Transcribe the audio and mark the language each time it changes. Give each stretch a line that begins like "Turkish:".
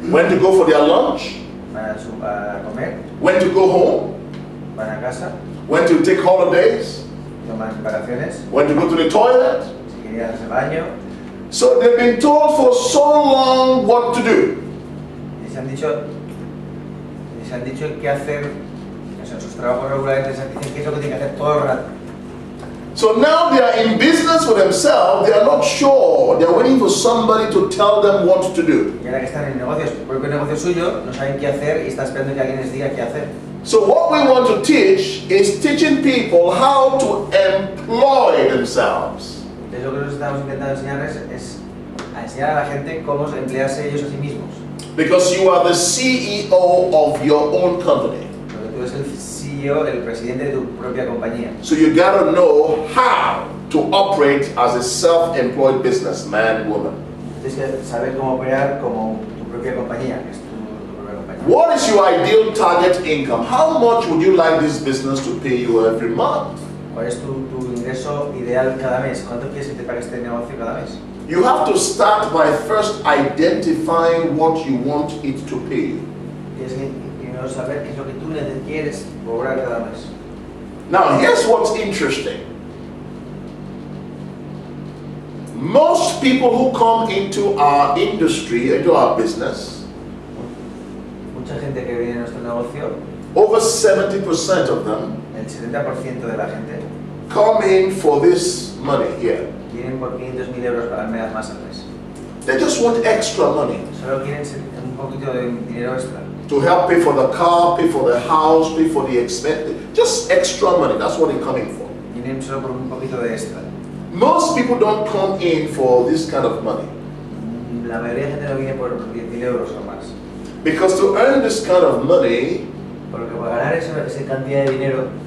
English: when to go for their lunch,
Spanish: van a comer,
English: when to go home,
Spanish: van a casa,
English: when to take holidays,
Spanish: toman vacaciones,
English: when to go to the toilet.
Spanish: si quieren ir al baño.
English: So they've been told for so long what to do.
Spanish: Les han dicho qué hacer, o sea, en sus trabajos regulares les dicen qué es lo que tienen que hacer todo el rato.
English: So now they are in business for themselves, they are not sure, they are waiting for somebody to tell them what to do.
Spanish: Y ahora que están en negocios, el propio negocio suyo, no saben qué hacer y están esperando que alguien les diga qué hacer.
English: So what we want to teach is teaching people how to employ themselves.
Spanish: Entonces lo que nosotros estamos intentando enseñarles es a enseñar a la gente cómo emplearse ellos a sí mismos.
English: Because you are the CEO of your own company.
Spanish: Porque tú eres el CEO, el presidente de tu propia compañía.
English: So you gotta know how to operate as a self-employed businessman, woman.
Spanish: Tienes que saber cómo operar como tu propia compañía, que es tu propia compañía.
English: What is your ideal target income? How much would you like this business to pay you every month?
Spanish: ¿Cuál es tu ingreso ideal cada mes? ¿Cuánto quieres que te pague este negocio cada mes?
English: You have to start by first identifying what you want it to pay you.
Spanish: Tienes que primero saber qué es lo que tú quieres cobrar cada mes.
English: Now, here's what's interesting. Most people who come into our industry, into our business,
Spanish: mucha gente que viene a nuestro negocio,
English: over 70% of them
Spanish: el 70% de la gente
English: come in for this money here.
Spanish: vienen por 500.000 euros al mes más al mes.
English: They just want extra money
Spanish: Solo quieren un poquito de dinero extra.
English: to help pay for the car, pay for the house, pay for the expense. Just extra money, that's what they're coming for.
Spanish: Vienen solo por un poquito de extra.
English: Most people don't come in for this kind of money.
Spanish: La mayoría de gente no viene por 10.000 euros o más.
English: Because to earn this kind of money
Spanish: Porque para ganar esa cantidad de dinero